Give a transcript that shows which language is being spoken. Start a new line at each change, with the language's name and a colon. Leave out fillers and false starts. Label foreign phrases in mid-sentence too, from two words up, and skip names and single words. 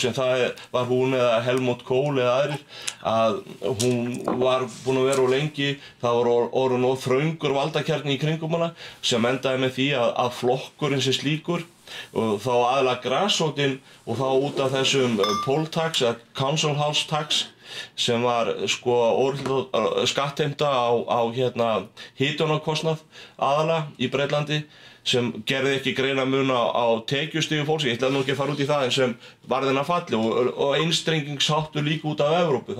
Icelandic: sem það var hún eða Helmut Kohl eða aðrir, að hún var búin að vera of lengi, það var orðinn of þröngur valdakjarni í kringum hana, sem endaði með því að flokkurinn sem slíkur og þá aðalega grasrótin og þá út af þessum
English: poll tax
Icelandic: eða
English: council house tax
Icelandic: sem var sko skattheimta á hitunarkostnað aðalega í Bretlandi sem gerði ekki greinamun á tekjustigum fólks. Ég ætla nú ekki að fara út í það en sem varðina falli og einstrengingsháttur líka út af Evrópu.